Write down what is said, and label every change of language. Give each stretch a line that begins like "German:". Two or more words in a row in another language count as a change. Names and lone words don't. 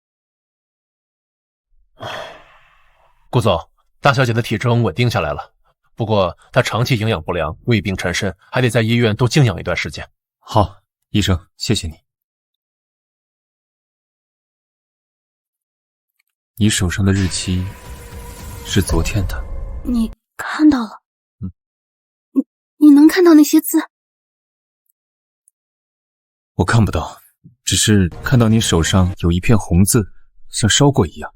Chinese: 顧總，大小姐的體徵穩定下來了， 不過他長期營養不良，胃病纏身，還得在醫院多靜養一段時间。好，醫生，謝謝你。你手上的日期是昨天的。你看到了？你能看到那些字？我看不到，只是看到你手上有一片红字，像烧过一样。